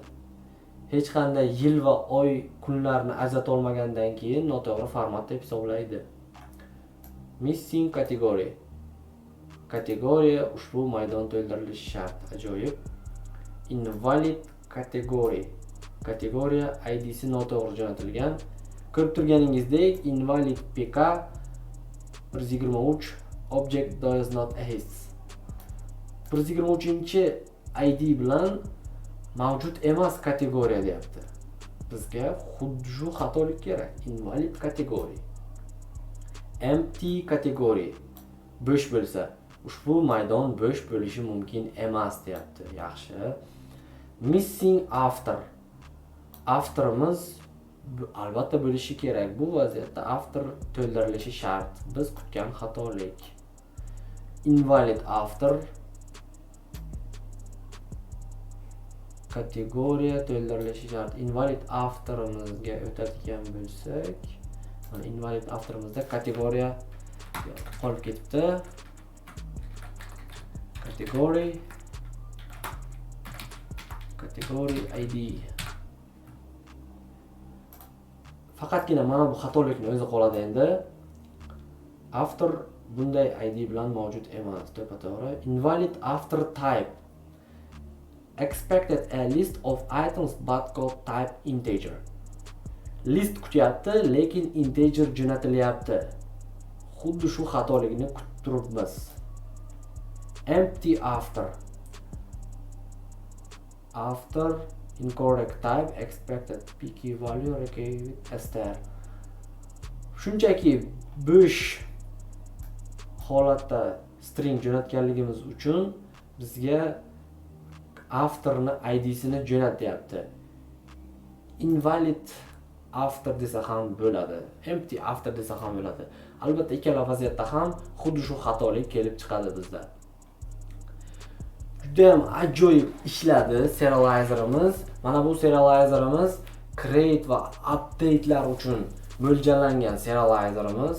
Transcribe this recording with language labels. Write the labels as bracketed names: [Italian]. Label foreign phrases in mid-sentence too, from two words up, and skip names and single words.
[Uzbek] Hech qanday yil va oy kunlarni ajrata olmagandan keyin noto'g'ri format deb hisoblaydi. [English] Missing category. [Uzbek] Kategoriya ushbu maydon to'ldirilishi shart. Ajoyib. [English] Invalid category. [Uzbek] Kategoriya ID'si noto'g'ri jo'natilgan. Ko'rib turganingizdek, [English] invalid PK 123 object does not exist. [Uzbek] 123-ID bilan mavjud emas kategoriya deyapti. Bizga xuddi shu xatolik kerak. [English] Invalid category. Empty category. [Uzbek] Bo'sh bo'lsa, ushbu maydon bo'sh bo'lishi mumkin emas deyapti. Yaxshi. [English] Missing after. [Uzbek] Afterimiz albatta bo'lishi kerak. Bu vaziyatda after to'ldirilishi shart. Biz kutgan xatolik. [English] Invalid after. [Uzbek] Kategoriya to'ldirilishi shart. Invalid afterimizga o'tadigan bo'lsak, mana invalid afterimizda kategoriya qolib ketibdi. [English] Category ID. [Uzbek] Faqatgina mana bu xatolikni o'zi qoladi endi. After bunday ID bilan mavjud emas. To'ppa-to'g'ri. [English] Invalid after type. Expected a list of items but got type integer. [Uzbek] List kutyapti, lekin integer jo'natilyapti. Xuddi shu xatolikni kutib turibmiz. [English] Empty after. After incorrect type expected picky value required with star. [Uzbek] Shunchaki bo'sh holatda string jo'natganligimiz uchun bizga afterni ID'sini jo'natyapti. [English] Invalid after [Uzbek] desa ham bo'ladi. [English] Empty after [Uzbek] desa ham bo'ladi. Albatta ikkala vaziyatda ham xuddi shu xatolik kelib chiqadi bizda. juda ham ajoyib ishladi serializerimiz. Mana bu serializerimiz create va update'lar uchun mo'ljallangan serializerimiz.